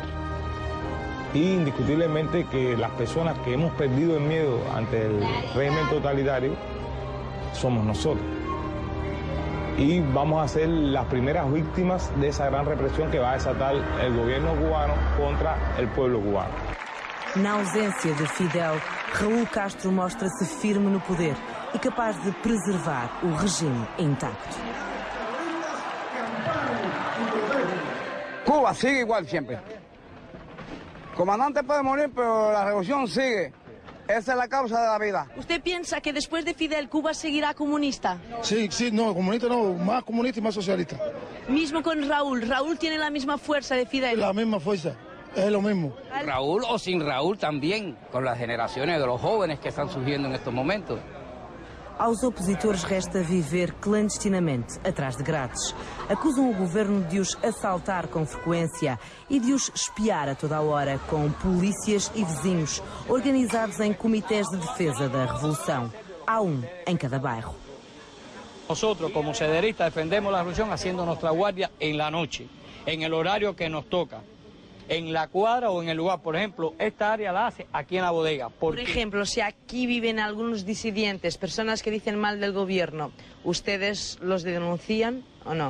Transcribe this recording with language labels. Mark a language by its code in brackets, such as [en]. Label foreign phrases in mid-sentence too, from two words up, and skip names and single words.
[es] Y indiscutiblemente que las personas que hemos perdido el miedo ante el régimen totalitario somos nosotros. Y vamos a ser las primeras víctimas de esa gran represión que va a desatar el gobierno cubano contra el pueblo cubano. [pt] Na ausência de Fidel, Raúl Castro mostra-se firme no poder e capaz de preservar o regime intacto. [es] Cuba sigue igual siempre. El comandante puede morir, pero la revolución sigue. Esa es la causa de la vida. ¿Usted piensa que después de Fidel Cuba seguirá comunista? Sí, no, comunista no, más comunista y más socialista. Mismo con Raúl, Raúl tiene la misma fuerza de Fidel. La misma fuerza, es lo mismo. Raúl o sin Raúl también, con las generaciones de los jóvenes que están surgiendo en estos momentos. [pt] Aos opositores resta viver clandestinamente atrás de grades. Acusam o governo de os assaltar com frequência e de os espiar a toda a hora com polícias e vizinhos organizados em comitês de defesa da revolução. Há em cada bairro. [es] Nosotros como sederistas defendemos la revolución haciendo nuestra guardia en la noche, en el horario que nos toca. En la cuadra o en el lugar, por ejemplo, esta área la hace aquí en la bodega. Por ejemplo, si aquí viven algunos disidentes, personas que dicen mal del gobierno, ¿ustedes los denuncian o no?